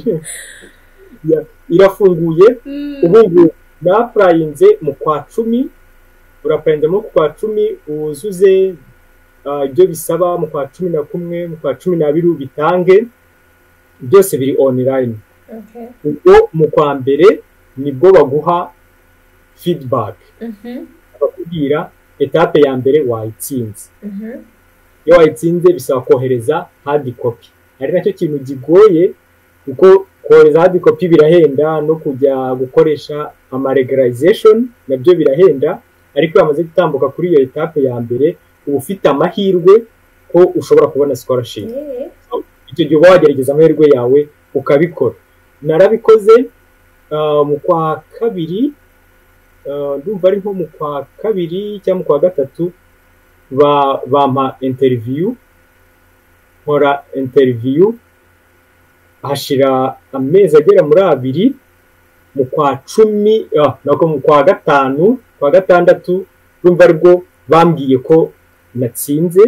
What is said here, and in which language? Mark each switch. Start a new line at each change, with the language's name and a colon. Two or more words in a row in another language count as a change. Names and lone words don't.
Kinyarwanda: Irafunguye ubu na applyinze mu kwa 10, urapenda mu kwa 10 uzuze ibyo bisaba, mu kwa 11 mu kwa 12 bitange, byose biri online. Okay. Ubwo mu kwa mbere nibwo baguha feedback, bakubwira etape ya mbere wayitsinze. Iyo wayitsinze bisaba kohereza
English: hard copy,
Kinyarwanda: ari nacyo kintu gigoye kuko kohereza
English: hard copy
Kinyarwanda: birahenda, no kujya gukoresha ama regularization nabyo birahenda, ariko yamaze gutambuka kuri iyo etape ya mbere uba ufite amahirwe ko ushobora kubona scholarship. Icyo gihe uba wagerageza amahirwe yawe ukabikora. Narabikoze mu kwa kabiri, ndumva ari nko mu kwa kabiri cyangwa mu kwa gatatu, bampa interview, nkora interview, hashira amezi agera muri 2, mu kwa 10 nako mu kwa gatanu, kwa gatandatu ndumva aribwo bambwiye ko natsinze.